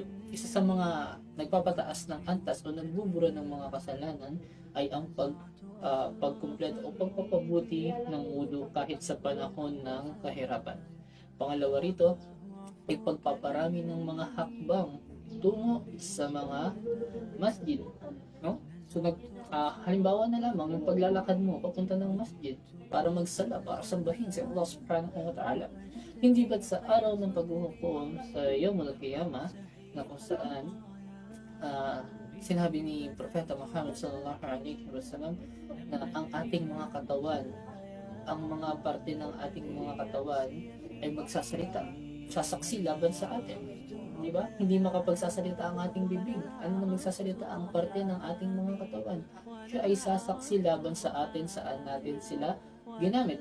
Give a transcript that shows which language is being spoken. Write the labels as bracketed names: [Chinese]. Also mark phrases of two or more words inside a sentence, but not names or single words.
[Filipino] Isa sa mga nagpapataas ng antas o nagbubura ng mga kasalanan ay ang pagkumpleto o pagpapabuti ng wudu kahit sa panahon ng kahirapan. Pangalawa rito, ay pagpaparami ng mga hakbang tungo sa mga masjid. No? So halimbawa na lamang yung paglalakad mo papunta ng masjid para magsala, para sambahin si Allah [Arabic] سبحانه وتعالى. [Filipino] Hindi ba't sa araw ng paghuhukom sa [Arabic] يوم القيامة [Filipino] na kung saan sinabi ni Propeta Muhammad [Arabic] صلى الله عليه وسلم [Filipino] na ang ating mga katawan, ang mga parte ng ating mga katawan ay magsasalita, sasaksi laban sa atin. Di ba? Hindi makapagsasalita ang ating bibig. Ano na magsasalita? Ang parte ng ating mga katawan. Siya ay sasaksi laban sa atin, saan natin sila ginamit.